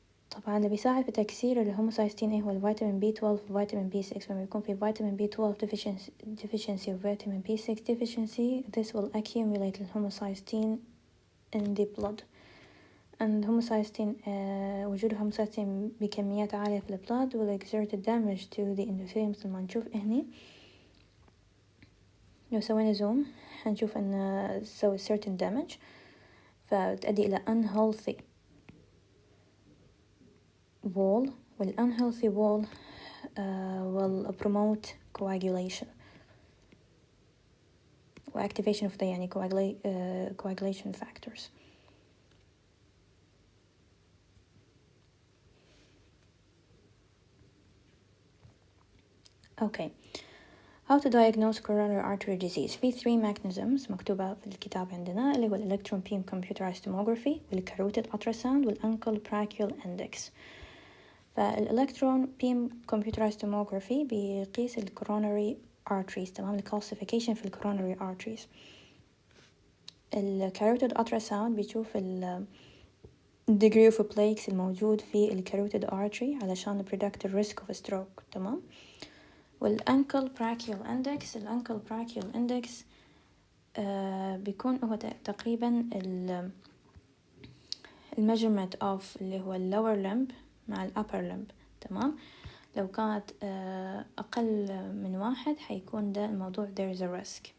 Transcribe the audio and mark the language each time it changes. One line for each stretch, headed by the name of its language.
Arabic: طبعا اللي بيساعد بتكسير الهوموسايستين هو الفيتامين B12 وفيتامين B6. لما يكون في فيتامين B12 deficiency وفيتامين B6 deficiency,
English: this will accumulate
Arabic: الهوموسايستين
English: in the blood. and homocysteine وجود homocysteine
Arabic: بكميات عالية في البلاد
English: will exert damage to the endothelium.
Arabic: مثل ما نشوف هني لو سوينا زوم هنشوف أن سوي certain damage فتؤدي إلى unhealthy wall، وال
English: unhealthy wall will promote coagulation
Arabic: وactivation of the يعني coagulation factors. Okay.
English: How to diagnose coronary artery disease. في 3 mechanisms
Arabic: مكتوبة في الكتاب عندنا اللي هو
English: electron beam computerized tomography والcarotid ultrasound والankle brachial index. فالelectron beam computerized tomography بيقيس coronary arteries.
Arabic: تمام، الcalcification في coronary arteries.
English: الcarotid ultrasound بيشوف degree of plaques الموجود في carotid artery علشان predict risk of stroke.
Arabic: تمام. والأنكل براكيال إندكس. الأنكل براكيال إندكس بيكون هو تقريبا
English: measurement of
Arabic: اللي هو lower limb مع upper limb. تمام، لو كانت أقل من 1 حيكون ده الموضوع
English: there is a risk.